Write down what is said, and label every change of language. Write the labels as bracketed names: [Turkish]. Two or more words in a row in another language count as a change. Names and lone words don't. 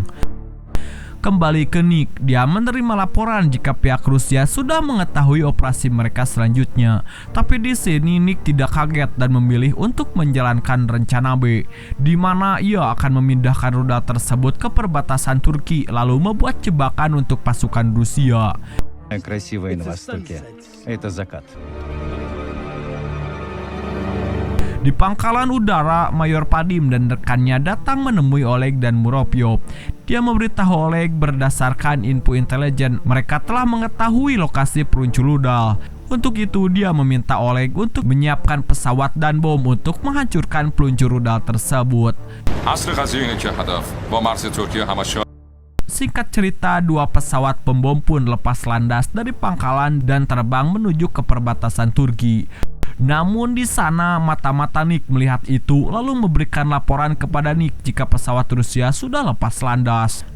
[Indonesian] Kembali ke Nick, dia menerima laporan jika pihak Rusia sudah mengetahui operasi mereka selanjutnya. Tapi di sini Nick tidak kaget dan memilih untuk menjalankan rencana B, di mana ia akan memindahkan rudal tersebut ke perbatasan Turki lalu membuat jebakan untuk pasukan Rusia. [Russian] Красивое на востоке. Это закат. [Indonesian] Di pangkalan udara, Mayor Padim dan rekannya datang menemui Oleg dan Muropyov. Dia memberitahu Oleg berdasarkan info intelijen mereka telah mengetahui lokasi peluncur rudal. Untuk itu dia meminta Oleg untuk menyiapkan pesawat dan bom untuk menghancurkan peluncur rudal tersebut. [Persian] اصل قضیه اینه که هدف با مرز ترکیه همش [Indonesian] Singkat cerita, 2 pesawat pembom pun lepas landas dari pangkalan dan terbang menuju ke perbatasan Turki. Namun di sana mata-mata Nick melihat itu lalu memberikan laporan kepada Nick jika pesawat Rusia sudah lepas landas.